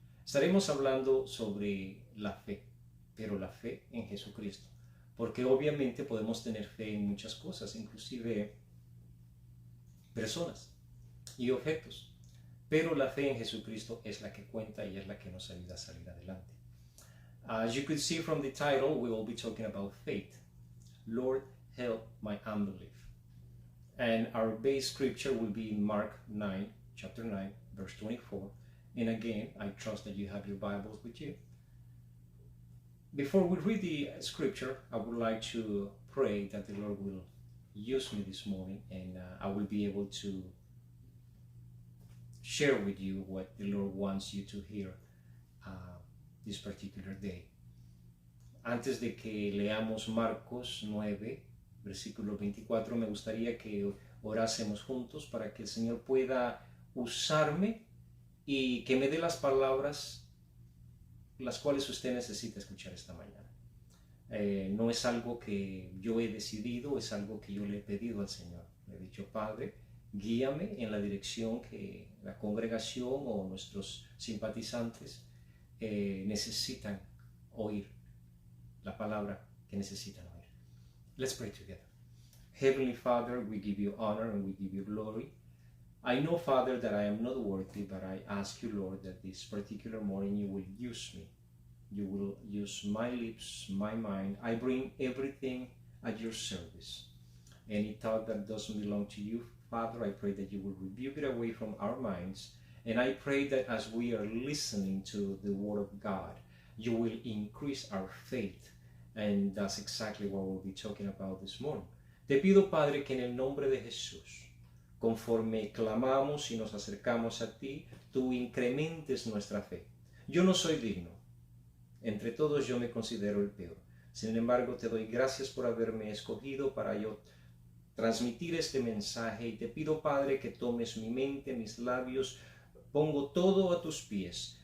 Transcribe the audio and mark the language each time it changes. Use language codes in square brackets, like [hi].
[es] Estaremos hablando sobre la fe, pero la fe en Jesucristo, porque obviamente podemos tener fe en muchas cosas, inclusive personas y objetos, pero la fe en Jesucristo es la que cuenta y es la que nos ayuda a salir adelante. [en] As you could see from the title, we will be talking about faith. Lord, help my unbelief. And our base scripture will be in Mark 9, chapter 9, verse 24. And again, I trust that you have your Bibles with you. Before we read the scripture, I would like to pray that the Lord will use me this morning and I will be able to share with you what the Lord wants you to hear this particular day. [es] Antes de que leamos Marcos 9, versículo 24, me gustaría que orásemos juntos para que el Señor pueda usarme y que me dé las palabras las cuales usted necesita escuchar esta mañana. No es algo que yo he decidido, es algo que yo le he pedido al Señor. Le he dicho, Padre, guíame en la dirección que la congregación o nuestros simpatizantes necesitan oír, la palabra que necesitan oír. [en] Let's pray together. Heavenly Father, we give you honor and we give you glory. I know, Father, that I am not worthy, but I ask you, Lord, that this particular morning you will use me. You will use my lips, my mind. I bring everything at your service. Any thought that doesn't belong to you, Father, I pray that you will rebuke it away from our minds. And I pray that as we are listening to the Word of God, you will increase our faith. And that's exactly what we'll be talking about this morning. [es] Te pido, Padre, que en el nombre de Jesús, conforme clamamos y nos acercamos a ti, tú incrementes nuestra fe. Yo no soy digno. Entre todos yo me considero el peor. Sin embargo, te doy gracias por haberme escogido para yo transmitir este mensaje y te pido, Padre, que tomes mi mente, mis labios, pongo todo a tus pies.